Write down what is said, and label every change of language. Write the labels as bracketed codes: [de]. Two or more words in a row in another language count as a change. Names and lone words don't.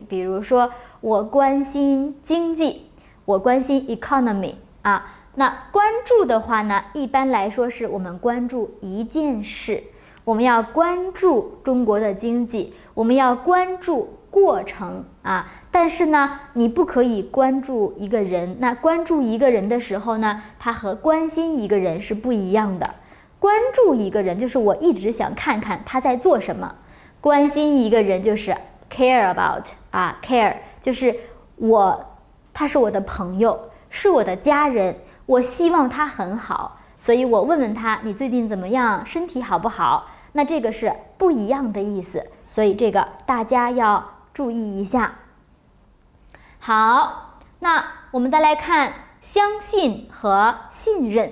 [zh] 比如說，我關心經濟，我關心 economy 那關注的話呢，一般來說是我們關注一件事，我們要關注中國的經濟，我們要關注過程但是呢，你不可以關注一個人。那關注一個人的時候呢，它和關心一個人是不一樣的。關注一個人就是我一直想看看他在做什麼。關心一個人就是 [en] care about care [zh] 就是他是我的朋友，是我的家人，我希望他很好，所以我問問他，你最近怎麼樣，身體好不好？那這個是不一樣的意思，所以這個大家要注意一下。好，那我們再來看相信和信任。